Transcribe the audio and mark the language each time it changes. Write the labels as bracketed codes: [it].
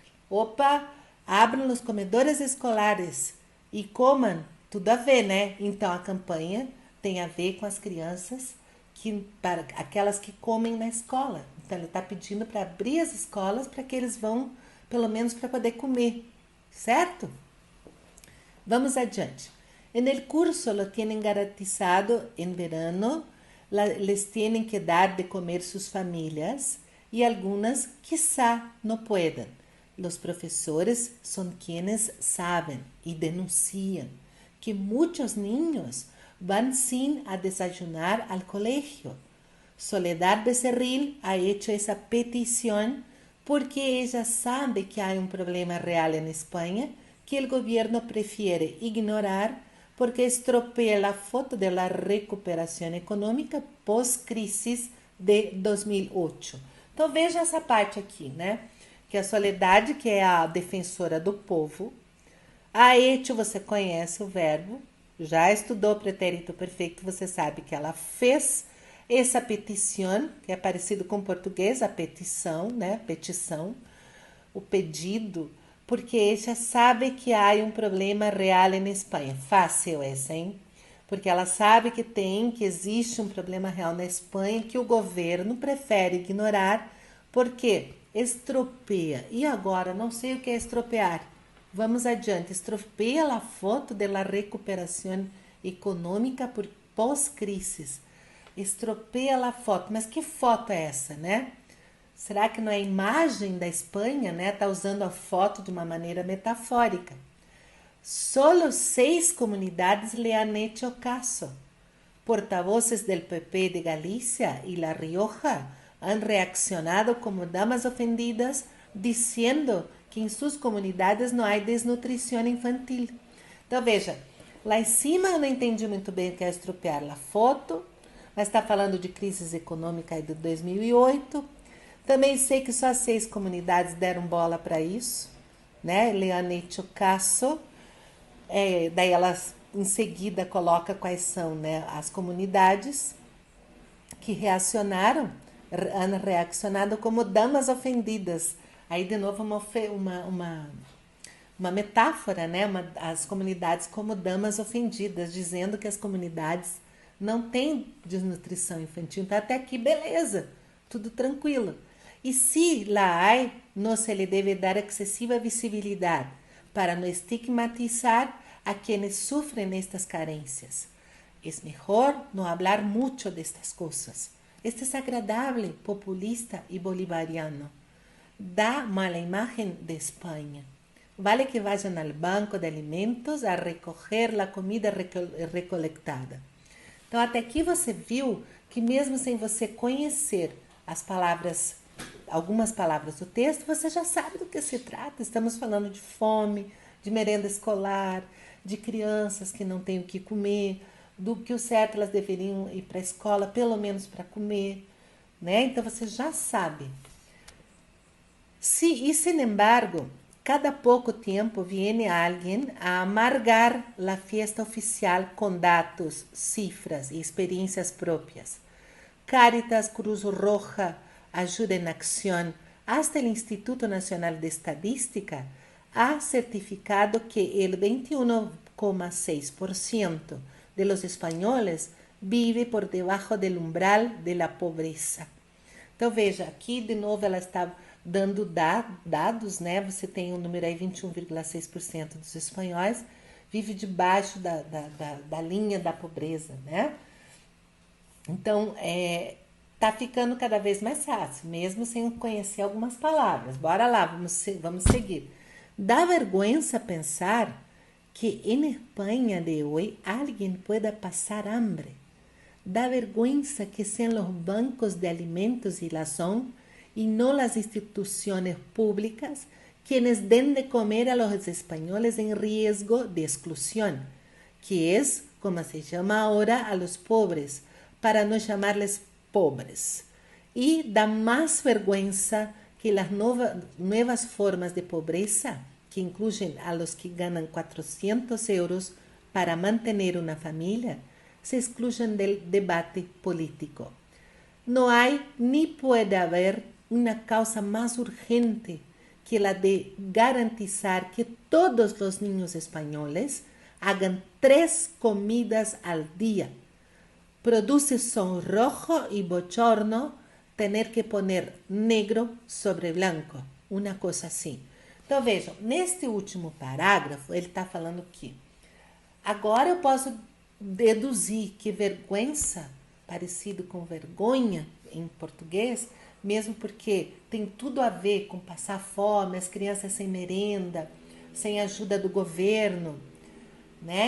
[pt] Opa, abram os comedores escolares e comam, tudo a ver, né? Então a campanha tem a ver com as crianças, para aquelas que comem na escola. Então ele está pedindo para abrir as escolas para que eles vão, pelo menos para poder comer, certo? Vamos adiante. [es] En el curso lo tienen garantizado en verano, les tienen que dar de comer sus familias y algunas quizá no puedan. Los profesores son quienes saben y denuncian que muchos niños van sin a desayunar al colegio. Soledad Becerril ha hecho esa petición porque ella sabe que hay un problema real en España que el gobierno prefiere ignorar porque estropea la foto de la recuperación econômica pós-crisis de 2008. [pt] Então veja essa parte aqui, né? Que a Soledad, que é a defensora do povo, a hecho, você conhece o verbo, já estudou o pretérito perfeito, você sabe que ela fez essa petição, que é parecido com o português, a petição, né? Petição, o pedido, porque ela sabe que há um problema real na Espanha. Fácil essa, hein? Porque ela sabe que existe um problema real na Espanha que o governo prefere ignorar, porque estropeia. E agora, não sei o que é estropear. Vamos adiante. Estropeia a foto da recuperação econômica por pós-crisis. Estropeia a foto. Mas que foto é essa, né? Será que não é a imagem da Espanha, né? Está usando a foto de uma maneira metafórica. [es] Solo 6 comunidades le han hecho caso. Portavoces del PP de Galicia y La Rioja han reaccionado como damas ofendidas, diciendo que [pt] em suas comunidades não há desnutrição infantil. Então veja, lá em cima eu não entendi muito bem o que é estropear a foto, mas está falando de crise econômica aí de 2008. Também sei que só 6 comunidades deram bola para isso, né? [es] Le han hecho caso. [pt] Daí elas em seguida coloca quais são, né, as comunidades que reacionaram, [es] han reaccionado como damas ofendidas. [pt] Aí de novo uma metáfora, né? As comunidades como damas ofendidas, dizendo que as comunidades não têm desnutrição infantil. Então até aqui beleza, tudo tranquilo. [es] Y si la hay, no se le debe dar excesiva visibilidad para no estigmatizar a quienes sufren estas carencias. Es mejor no hablar mucho de estas cosas. Este es agradable, populista y bolivariano. Da mala imagen de España. Vale que vayan al banco de alimentos a recoger la comida recolectada. [pt] Então, até aqui você viu que mesmo sem você conhecer as palavras, algumas palavras do texto, você já sabe do que se trata. Estamos falando de fome, de merenda escolar, de crianças que não têm o que comer, do que o certo elas deveriam ir para a escola, pelo menos para comer, né? Então, você já sabe. [es] Sin embargo, cada poco tiempo viene alguien a amargar la fiesta oficial con datos, cifras y experiencias propias. Cáritas, Cruz Roja, Ayuda en Acción, hasta el Instituto Nacional de Estadística ha certificado que el 21,6% de los españoles vive por debajo del umbral de la pobreza. [pt] Então, veja, aqui de novo ela está dando dados, né? Você tem um número aí, 21,6% dos espanhóis vive debaixo da linha da pobreza, né? Então, tá ficando cada vez mais fácil, mesmo sem conhecer algumas palavras. Bora lá, vamos seguir. [es] Da vergüenza pensar que en España de hoy alguien pueda pasar hambre. Da vergüenza que sean los bancos de alimentos y la son y no las instituciones públicas quienes den de comer a los españoles en riesgo de exclusión, que es como se llama ahora a los pobres, para no llamarles pobres. Y da más vergüenza que las nuevas formas de pobreza, que incluyen a los que ganan 400 euros para mantener una familia, se excluyan del debate político. No hay ni puede haber una causa más urgente que la de garantizar que todos los niños españoles hagan 3 comidas al día. Produce sonrojo y bochorno tener que poner negro sobre blanco, [pt] uma coisa assim. Então vejam, neste último parágrafo ele está falando que agora eu posso deduzir que vergüenza, parecido com vergonha em português, mesmo porque tem tudo a ver com passar fome, as crianças sem merenda, sem ajuda do governo, né?